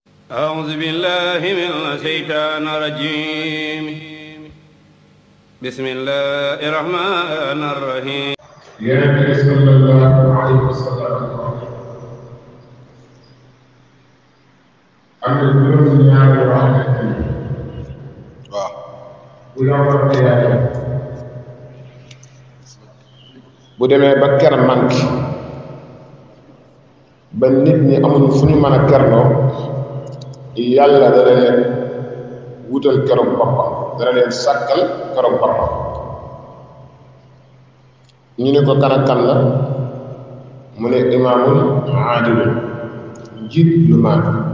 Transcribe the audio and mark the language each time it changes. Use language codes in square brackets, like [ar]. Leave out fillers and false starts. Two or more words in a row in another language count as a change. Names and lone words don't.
[ar] أعوذ بالله من الشيطان الرجيم بسم الله الرحمن الرحيم يا نبي صلى الله عليه وسلم [wo] am na juróom ñaari yoo xamante ni waaw bu yombal xiyaama bu demee ba ker manqué ba nit ñi amuñu fu ñu mën a kerloo yàlla dana leen wutal keroog boppam dana leen sàkkal keroog boppam ñu ne ko kan ak kan la mu ne [ar] إمام عادل [wo] njiit lu maandu